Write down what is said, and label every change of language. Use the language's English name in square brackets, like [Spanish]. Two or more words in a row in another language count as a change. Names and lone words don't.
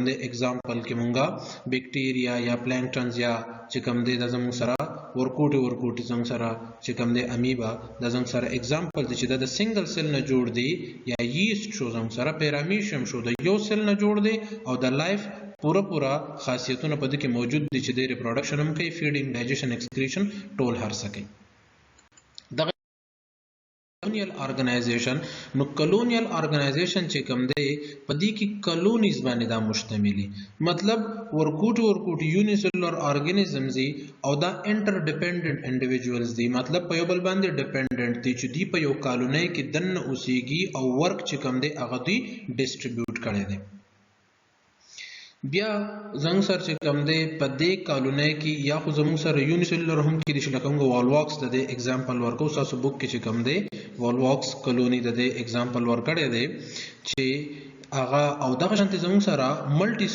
[Pashto] دی اگزامپل کې مونږه بیکټیریا یا پلانکټنز یا چې کوم دی د زموږ سره ورکوټي زموږ سره چې کوم دی امیبا د زموږ سره اگزامپل دی چې د [English] single cell [Pashto] نه جوړ دی یا ییست شو زموږ سره پیرامیشیم شو د یو سیل نه جوړ دی او د لایف پورا خاصیتونه په دې کې موجود دي چې د ریپروډکشن هم کوي [English] feeding digestion excretion [Pashto] ټول هر څه کوي. دغه [English] colonial organization [Pashto] نو [English] colonial organization [Pashto] چې کوم دی په دې کې colonies باندې دا مشتملي مطلب ورکوټ [English] unicellular organisms [Pashto] دي او دا [English] interdependent individuals [Pashto] دي مطلب په یو بل باندې dependent دي چې دی په یو کالونۍ کې دننه اوسېږي او ورک چې کوم دی هغه دوی ډسټریبیوټ کړی دی بیا زموږ سره چې کوم دی په دې کالونۍ کې یا خو زموږ سره یونیسلولر هم کېدای شي لکه موږ والواکس د دې اگزامپل ورکو ستاسو بک کې چې کوم دی والواکس کالوني د دې اگزامپل ورکړی دی چې هغه او دغه شانتي زموږ سره ملټي